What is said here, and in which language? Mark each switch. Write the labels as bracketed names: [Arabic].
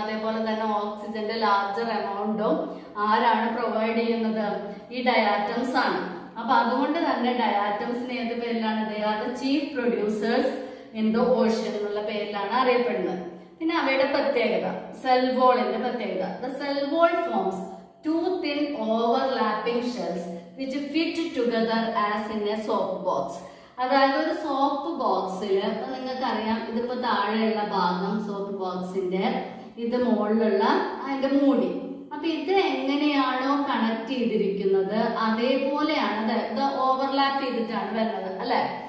[Malayalam] അതേപോലെ തന്നെ ഓക്സിജന്റെ ലാർജർ എമൗണ്ടും ആരാണ് പ്രൊവൈഡ് ചെയ്യുന്നത്? ഈ ഡയാറ്റംസ് ആണ്. അപ്പൊ അതുകൊണ്ട് തന്നെ ഡയാറ്റംസിന് ഏത് പേരിലാണ്? [English] they are the chief producers in the ocean [Malayalam] എന്നുള്ള പേരിലാണ് അറിയപ്പെടുന്നത്. പിന്നെ അവയുടെ പ്രത്യേകത, സെൽ വോളിന്റെ പ്രത്യേകത. [English] The cell wall forms two thin overlapping shells which fit together as in a soap box. [Malayalam] അതായത് ഒരു സോപ്പ് ബോക്സിൽ നിങ്ങൾക്കറിയാം, ഇതിപ്പോ താഴെയുള്ള ഭാഗം സോപ്പ് ബോക്സിന്റെ, ഇത് മുകളിലുള്ള അതിന്റെ മൂടി. അപ്പൊ ഇത് എങ്ങനെയാണോ കണക്ട് ചെയ്തിരിക്കുന്നത് അതേപോലെയാണ് ഇത് ഓവർലാപ്പ് ചെയ്തിട്ടാണ് വരുന്നത് അല്ലെ.